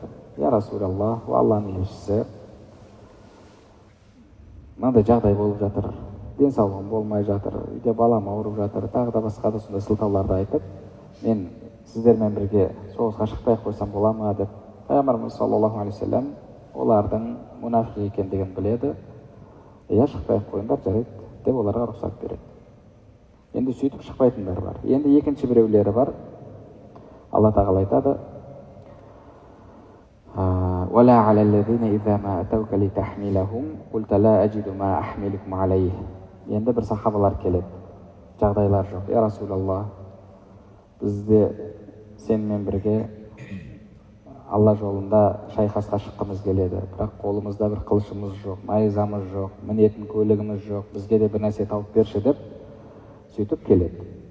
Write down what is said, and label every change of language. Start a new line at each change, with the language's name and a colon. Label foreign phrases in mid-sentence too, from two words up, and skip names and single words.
Arabic: يا رسول الله,
Kazakh: Алланың елшісі, мынандай жағдай болып жатыр, денсаулығым болмай жатыр, үйде балам ауырып жатыр, тағы да басқа да сондай сылтауларды айтып, мен сіздермен бірге соғысқа шықпай қойсам бола ма деп. Пайғамбарымыз
Arabic: صلى الله عليه وسلم
Kazakh: олардың мұнафиқ екендігін біледі. Я шықпай қойыңдар, жарайды деп оларға рұқсат береді. Енді сөйтіп шықпайтындар бар. Енді екінші біреулері бар. Алла тағала айтады:
Arabic: وَلَا عَلَى الَّذِينَ إِذَا مَا أَتَوْكَ لِتَحْمِلَهُمْ قُلْتَ لَا أَجِدُ مَا أَحْمِلُكُمْ عَلَيْهِ.
Kazakh: Енді бір сахабалар келеді. Жағдайлар жоқ.
Arabic: يا رسول الله,
Kazakh: бізде сенімен бірге Алла жолында шайқасқа шыққымыз келеді. Бірақ қолымызда бір қылышымыз жоқ, найзамыз жоқ, мінетін көлігіміз жоқ. Бізге де бір нәрсе тауып берші деп сөйтіп келеді.